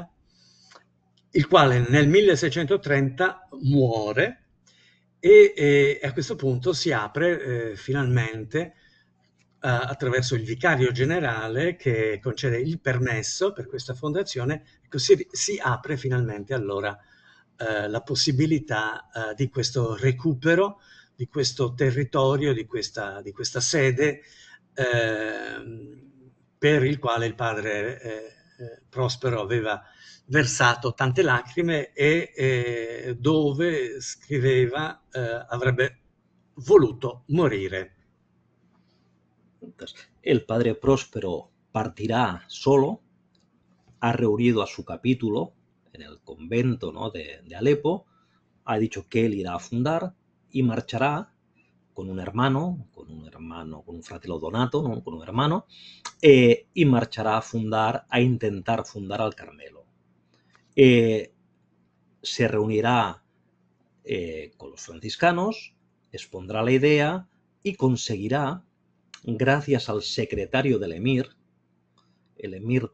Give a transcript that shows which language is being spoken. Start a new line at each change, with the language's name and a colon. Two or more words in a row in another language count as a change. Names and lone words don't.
Italian: il quale nel 1630 muore e a questo punto si apre finalmente attraverso il vicario generale che concede il permesso per questa fondazione, si apre finalmente allora la possibilità di questo recupero questo territorio, di questa sede, per il quale il padre Prospero aveva versato tante lacrime e dove scriveva avrebbe voluto morire.
Spanish: Entonces, el padre Próspero partirá solo, ha reunido a su capítulo en el convento, ¿no?, de Alepo, ha dicho que él irá a fundar y marchará con un fratello Donato, ¿no?, con un hermano, y marchará a intentar fundar al Carmelo. Se reunirá con los franciscanos, expondrá la idea y conseguirá, gracias al secretario del emir, el emir